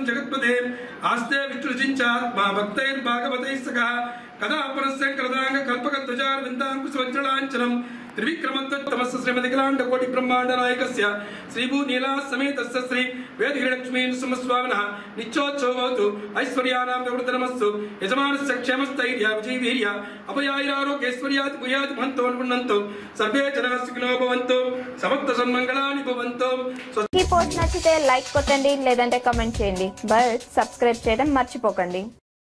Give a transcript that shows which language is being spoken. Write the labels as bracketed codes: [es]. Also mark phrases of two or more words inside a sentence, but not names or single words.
[sa] जगत्पते आस्ते विष्णुचिञ्चात्मा भक्तैर्भागवतैः सखः कदा पुरस्य कृतांग कल्पकध्वजार विन्दाङ्कुशवज्रलाञ्छनं त्रिविक्रमत्वमस्य श्रीमदिकलाण्ड कोटि ब्रह्माण्ड नायकस्य श्रीभू नीला समेतस्य श्री वेदगिरिलक्ष्मी नृसिंहस्वामिनः नित्योत्सवो भवतु ऐश्वर्याणां प्रवृद्धनमस्तु यजमानस्य क्षेमस्थैर्य विजयवीर्य अभयाैरारोग्यैश्वर्यात् भूयात् महन्तो अनुगृह्णन्तु सर्वे जनाः सुखिनो भवन्तु समस्त सन्मङ्गलानि भवन्तु। [te] ఈ పోస్ట్ నచ్చితే లైక్ కొట్టండి లేదంటే కామెంట్ చేయండి బట్ సబ్స్క్రైబ్ చేయడం మర్చిపోకండి।